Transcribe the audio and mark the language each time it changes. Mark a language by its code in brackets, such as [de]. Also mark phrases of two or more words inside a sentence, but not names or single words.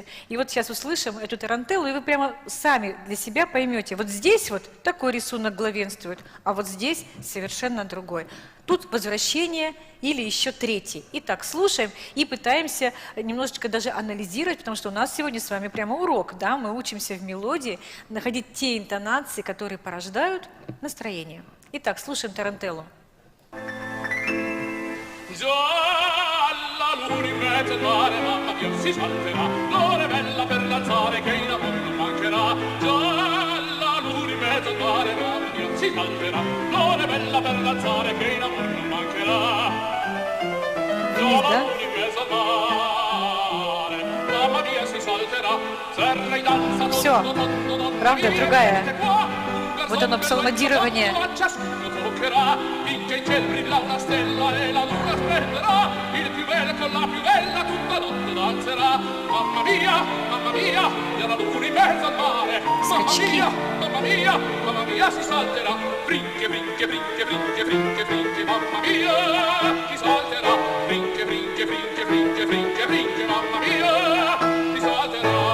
[ru] И вот сейчас услышим эту тарантеллу, и вы прямо сами для себя поймете, вот здесь вот такой рисунок главенствует, а вот здесь совершенно другой. Тут возвращение или еще третий. Итак, слушаем и пытаемся немножечко даже анализировать, потому что у нас сегодня с вами прямо урок, да, мы учимся в мелодии находить те интонации, которые порождают настроение. Итак, слушаем тарантеллу. [it] Luna in mezzo al mare, mamma mia, si salterà. L'ora è bella per danzare, che in amore non mancherà. Già la luna in mezzo al mare, mamma mia, si salterà. L'ora è bella per danzare, che in amore non mancherà. Già la luna in mezzo al mare, mamma mia, si salterà. Serra in danza, [ru] Все, правда, другая. Вот оно, псалмодирование. [it] Finché in ciel brilla una stella e la luna splenderà, il più bello con la più bella salterà. Mamma mia, e alla luna in mezzo al mare. Mamma mia, si salterà. Brinche, brinche, brinche, brinche, brinche, brinche, mamma mia, si salterà. Brinche, brinche, brinche, brinche, brinche, brinche, mamma mia, si salterà.